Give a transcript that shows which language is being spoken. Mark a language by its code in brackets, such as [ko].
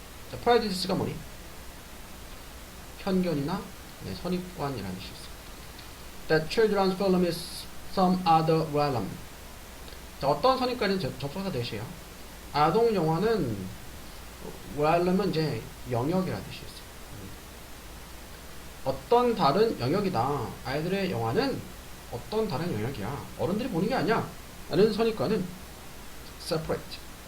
[ko] 자, prejudice가 뭐니? 편견이나 선입관이라는 뜻이 있어요. [en] That children's film is some other realm. [ko] 자, 어떤 선입관은 접속사 대시에요. 아동 영화는 realm은 이제 영역이라는 뜻이 있어요. 어떤 다른 영역이다. 아이들의 영화는 어떤 다른 영역이야. 어른들이 보는 게 아니야. 라는 선입관은 separate.